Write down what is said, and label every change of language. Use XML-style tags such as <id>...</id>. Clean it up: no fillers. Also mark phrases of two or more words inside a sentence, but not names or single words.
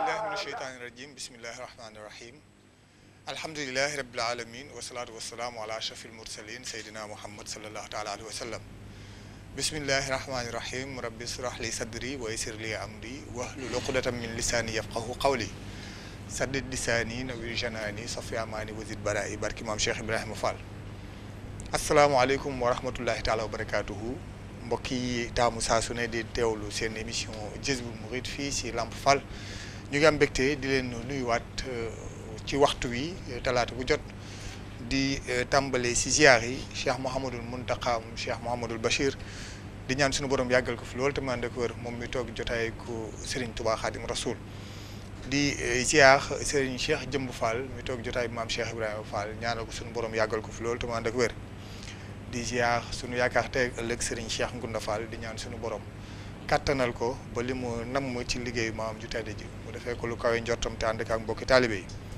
<ar>من الشيطان الرجيم بسم الله الرحمن الرحيم الحمد لله رب العالمين والصلاة والسلام على أشرف المرسلين سيدنا محمد صلى الله تعالى عليه وسلم بسم الله الرحمن الرحيم رب اشرح لي صدري ويسر لي أمري واحلل عقدة من لساني يفقهوا قولي سدد لساني نوير جناني صفي أماني وزد برائي بارك إمام شيخ إبراهيم فال السلام عليكم ورحمة الله تعالى وبركاته</ar> <wo>mbokk yi taamu saa su ne di teewlu seen émission Jazboul Mouride fii si Lamp Fall ñu ngi am mbégte di leen nuyuwaat ci waxtu wi talaata bu jot di tàmbale si ziar yi Cheikh Mouhamadul Mountakha Cheikh Mouhamadul Bachir di ñaan suñu borom yàggal ko fi loolu te man de ko wër moom mi toog jotaay ku Serigne Touba Khadim Rasoul di ziar Serigne Cheikh Jëmb Fall mi toog jotaay maam Cheikh Ibrahima Fall ñaanal ko suñu borom yàggal ko fi loolu te man de ko wër di ziar sunu yaakaar tey ëllëg Serigne Cheikh Ngunda Fall di ñaan sunu borom kattanal ko ba li mu namm ci liggéeyu maam ju tedd ji mu defee ko lu kawe njortam te ànd ak mbokki taalibe yi</wo>